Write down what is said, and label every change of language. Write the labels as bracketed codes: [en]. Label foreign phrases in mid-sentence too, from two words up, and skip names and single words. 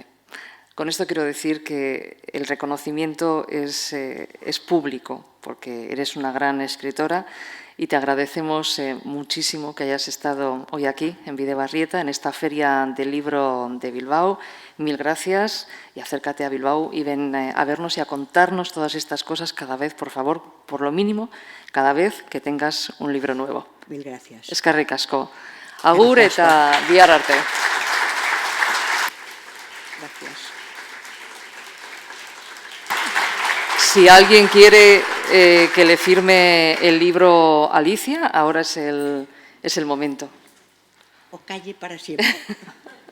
[es] Con esto quiero decir que el reconocimiento es público, porque eres una gran escritora y te agradecemos muchísimo que hayas estado hoy aquí, en Bidebarrieta, en esta Feria del Libro de Bilbao. Mil gracias y acércate a Bilbao y ven a vernos y a contarnos todas estas cosas cada vez, por favor, por lo mínimo, cada vez que tengas un libro nuevo. Mil gracias. [eu] Eskerrik asko. Agur eta bihar arte. [es] Gracias. Si alguien quiere que le firme el libro Alicia, ahora es el momento. O calle para siempre.